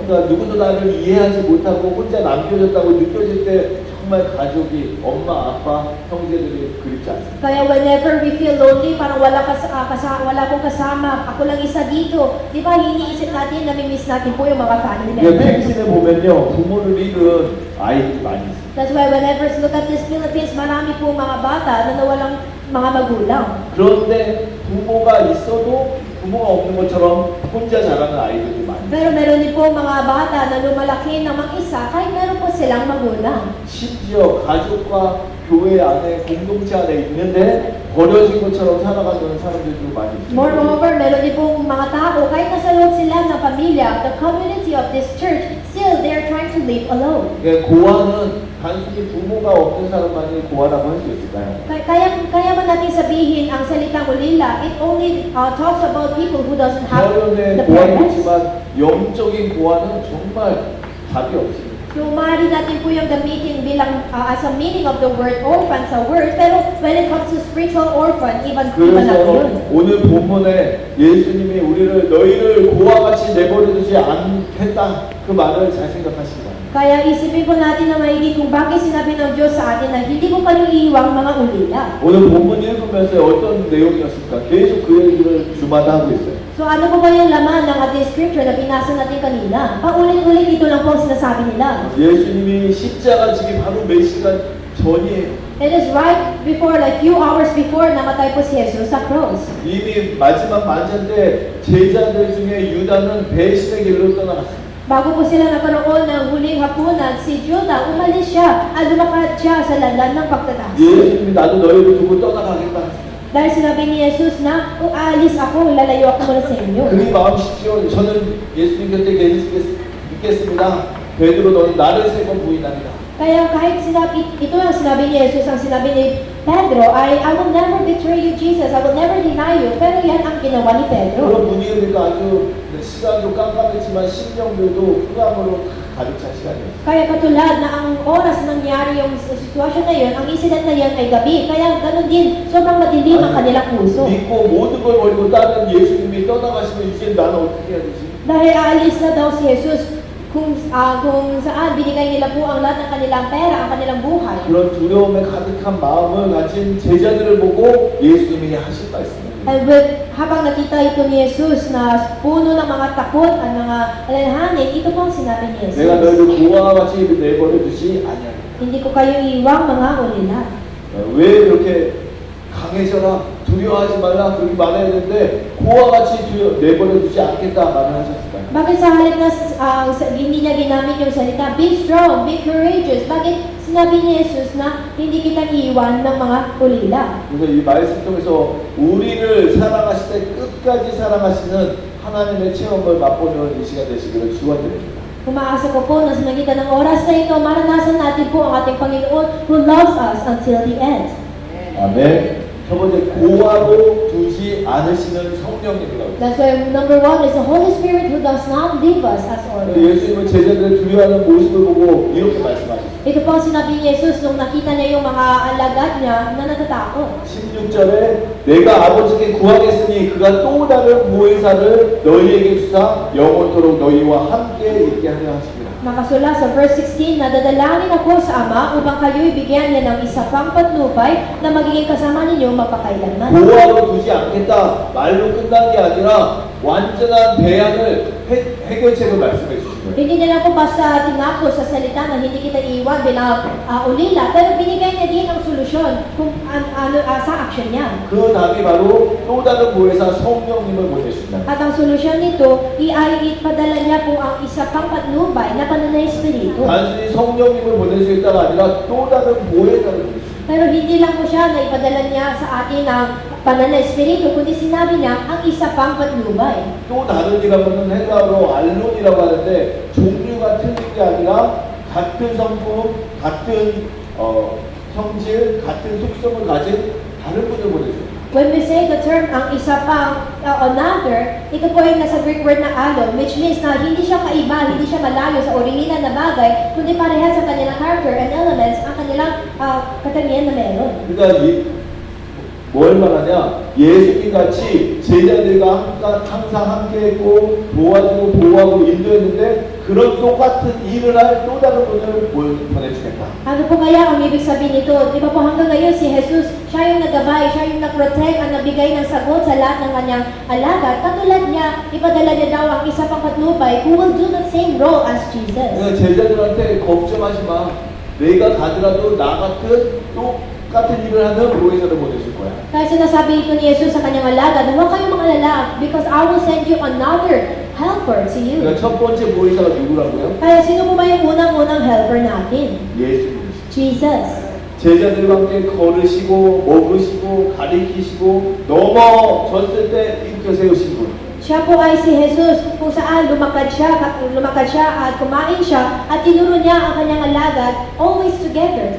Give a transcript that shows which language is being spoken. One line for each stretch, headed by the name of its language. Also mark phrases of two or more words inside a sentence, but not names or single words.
Korean: 그러니까 누구도 나를 이해하지 못하고 혼자 남겨졌다고 느껴질 때 정말 가족이 엄마, 아빠, 형제들이 그립지 않습니다.
English: Kaya whenever we feel lonely,
Filipino: parang wala akong kasama, ako lang isa dito, di ba iniisip natin, namimiss natin po yung mga family
Korean: 그러니까
English: members.
Korean: 펜신에 보면요 부모를 잃은 아이들이 많이 있어요.
English: That's why whenever look at this Philippines,
Filipino: marami po mga bata na nawalang mga magulang.
Korean: 그런데 부모가 있어도 부모가 없는 것처럼 혼자 자라는 아이들이 많이 있어요.
Filipino: Pero meron din po mga bata na lumalaki ng mag-isa kahit meron po silang magulang.
Korean: 심지어 가족과 교회 안에 공동체 안에 있는데 버려진 것처럼 살아가는 사람들도 많이 있어요.
English: Moreover,
Filipino: meron din pong mga tao, kahit nasa loob sila ng pamilya,
English: the community of this church, still they're trying to live alone.
Korean: 그러니까 고아는 단순히 부모가 없는 사람만이 고아라고 할 수 있을까요?
Filipino: Kaya ba natin sabihin ang salitang ulila,
English: it only talks about people who doesn't have
Korean: 혈연의
English: the
Korean: 고아도
English: parents?
Korean: 있지만 영적인 고아는 정말 답이 없습니다.
Filipino: So, maaari natin po yung gamitin bilang
English: as a meaning of the word orphan
Filipino: sa word, pero
English: when it comes to spiritual orphan,
Filipino: iba na
Korean: 그래서
Filipino: yun.
Korean: 오늘 본문에 예수님이 너희를 고아같이 내버려두지 않겠다 그 말을 잘 생각하시기 바랍니다.
Filipino: Kaya isipin po natin na maigi kung bakit sinabi ng Diyos sa atin na hindi mo kayo iiwang mga ulila.
Korean: 오늘 본문 읽으면서 어떤 내용이었습니까? 계속 그 얘기를 주마다 하고 있어요.
Filipino: So ano po ba yung laman ng ating scripture na binasa natin kanina? Paulit-ulit ito lang po ang sinasabi nila.
Korean: 예수님이 십자가 지기 바로 몇 시간 전이에요.
English: It is right before, like few hours before
Filipino: namatay po si Jesus sa
English: cross.
Korean: 이미 마지막 만찬 때 제자들 중에 유다는 배신의 길로 떠나갔어요.
Filipino: Bago po sila nagkaroon ng huling hapunan, si Judah, umalis siya at lumakad siya sa landan ng pagtataas.
Korean: 예수님이 나도 너희를 두고 떠나가겠다 했어요.
Filipino: Dahil sinabi ni Jesus na, kung aalis ako, lalayo ako muna sa inyo.
Korean: 그리 마음이십시오. 저는 예수님 곁에 있겠습니다. 베드로 너는 나를 세 번 부인하리라.
Filipino: Kaya kahit ito ang sinabi ni Jesus, ang sinabi ni Pedro ay,
English: I will never betray you, Jesus. I will never deny you.
Filipino: Pero yan ang ginawa ni Pedro.
Korean: 그런 분위기가 아주 시간도 깜깜했지만 심령들도 흑암으로 가득 찬 시간이었어요.
Filipino: Kaya katulad na ang oras nangyari yung sitwasyon na yun, ang incident na yan ay gabi. Kaya ganun din, sobrang madilim ang kanilang puso.
Korean: 믿고 모든 걸 버리고 다른 예수님이 떠나가시면 이제 나는 어떻게 해야 되지?
Filipino: Dahil aalis na daw si Jesus kung saan binigay nila po ang lahat ng kanilang pera, ang kanilang buhay.
Korean: 그런 두려움에 가득한 마음을 가진 제자들을 보고 예수님이 하신 말씀입니다.
Filipino: And habang nakita ito ni Jesus na puno ng mga takot at mga alalahanin, ito po ang sinabi ni Jesus.
Korean: 내가 너희를 고아와 같이 내버려두지 아니하리라.
Filipino: Hindi ko kayo iwang mga ulila.
Korean: 왜 그렇게 강해져라, 두려워하지 말라 그렇게 말해야 되는데 그와 같이 내버려두지 않겠다 말을 하셨을까요?
Filipino: Bakit sa halip na hindi niya ginamit yung salita,
English: be strong, be courageous?
Filipino: Bakit sinabi ni Jesus na hindi kita iiwan ng mga ulila?
Korean: 그래서 이 말씀 통해서 우리를 사랑하실 때 끝까지 사랑하시는 하나님의 체험을 맛보는 이 시간 되시기를 축원드립니다.
Filipino: Umaasa ko po na sa magitan ng oras na ito, maranasan natin po ang ating Panginoon
English: who loves us until the end.
Korean: 아멘. 첫 번째 고아로 두지 않으시는 성령님이라고.
English: That's why number one is the Holy Spirit who does not leave us as orphans.
Korean: 예수님은 제자들을 두려워하는 모습을 보고 이렇게 말씀하셨어요.
Filipino: Ito po ang sinabi ni Jesus nung nakita niya yung mga alagad niya na natatakot.
Korean: 16절에 내가 아버지께 구하겠으니 그가 또 다른 보혜사를 너희에게 주사 영원토록 너희와 함께 있게 하려 하시리라.
Filipino: Nakasula sa verse 16 na dadalangin ako sa Ama upang kayo'y bigyan niya ng isa pang patnubay na magiging kasama ninyo magpakailanman.
Korean: 고아로 두지 않겠다 말로 끝난 게 아니라 완전한 대안을 해결책을 말씀해 주신 거예요.
Filipino: Hindi niya lang po basta tinako sa salita na hindi kita iiwan bilang ulila, pero binigay niya din ang solusyon kung sa action niya.
Korean: 그 답이 바로 또 다른 보혜사 성령님을 보내신다.
Filipino: At ang solusyon nito, ipadala niya po ang isa pang patnubay na pananay espiritu.
Korean: 단순히 성령님을 보내주겠다가 아니라 또 다른 보혜사를 보내주신다.
Filipino: Pero hindi lang po siya na ipadala niya sa atin ang pananay espiritu, kundi sinabi niya ang isa pang patnubay.
Korean: 또 다른 이라고는 헬라어로 알론이라고 하는데 종류가 틀린 게 아니라 같은 성품, 같은 성질, 같은 속성을 가진 다른 분을 보내줘요.
English: When we say the term
Filipino: ang isa pang another, ito po ay nasa
English: Greek word
Filipino: na alon, which means na hindi siya kaiba, hindi siya malayo sa original na bagay, kundi parehas sa kanilang
English: character and elements
Filipino: ang kanilang katangian na meron.
Korean: 그러니까 뭘 말하냐? 예수님 같이 제자들과 항상 함께했고 도와주고 보호하고 인도했는데 그런 똑같은 일을 할 또 다른 분을 보내주겠다.
Filipino: Ano po kaya ang ibig sabihin nito? Di ba po hanggang ngayon si Jesus, siya yung nagabay, siya yung nag-protect, ang nabigay ng sagot sa lahat ng kanyang alagad. Katulad niya, ipadala niya daw ang isa pang patnubay
English: who will do the same role as Jesus.
Korean: 그러니까 제자들한테 걱정하지 마. 내가 가더라도 나 같은 똑같은 일을 하는 보혜사를 보내줄 거야.
Filipino: Kaya sinasabi ito ni Jesus sa kanyang alagad, huwag kayong mag-alala
English: because I will send you another helper to you.
Korean: 그러니까 첫 번째 보혜사가 누구라고요?
Filipino: Kaya sino po ba yung unang-unang helper natin?
Korean: 예수님이시죠.
Filipino: Jesus.
Korean: 제자들과 함께 걸으시고 먹으시고 가리키시고 넘어졌을 때 일으켜 세우신 분.
Filipino: Siya po ay si Jesus kung saan lumakad siya at kumain siya at tinuro niya ang kanyang alagad
English: always together.